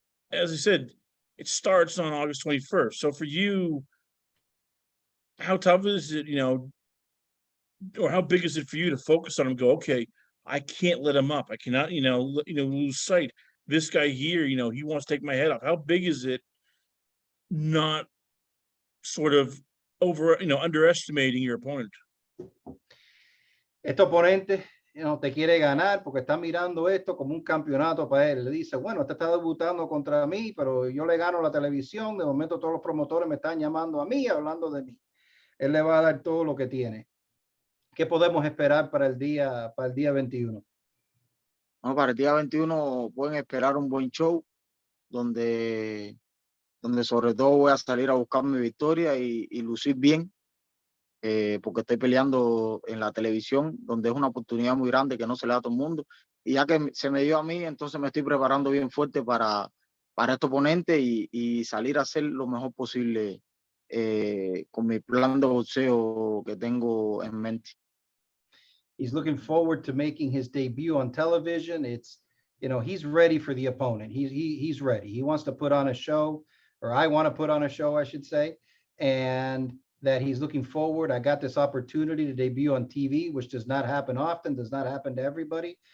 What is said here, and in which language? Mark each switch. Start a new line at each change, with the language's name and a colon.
English: As I said, it starts on August 21st. So for you, how tough is it, or how big is it for you to focus on him and go, okay, I can't let him up. I cannot, lose sight. This guy here, he wants to take my head off. How big is it not sort of underestimating your opponent?
Spanish: Este oponente te quiere ganar porque está mirando esto como un campeonato para él. Le dice, bueno, este está debutando contra mí, pero yo le gano la televisión. De momento todos los promotores me están llamando a mí, hablando de mí. Él le va a dar todo lo que tiene. ¿Qué podemos esperar para el día 21? Bueno, para el día 21 pueden esperar un buen show donde sobre todo voy a salir a buscar mi victoria y lucir bien. Porque estoy peleando en la televisión, donde es una oportunidad muy grande que no se le da a todo el mundo. Y ya que se me dio a mí, entonces me estoy preparando bien fuerte para este oponente y salir a hacer lo mejor posible con mi plan de boxeo que tengo en mente.
English: He's looking forward to making his debut on television. He's ready for the opponent. He's ready. He wants to put on a show, or I want to put on a show, I should say. And that he's looking forward. I got this opportunity to debut on TV, which does not happen often, does not happen to everybody.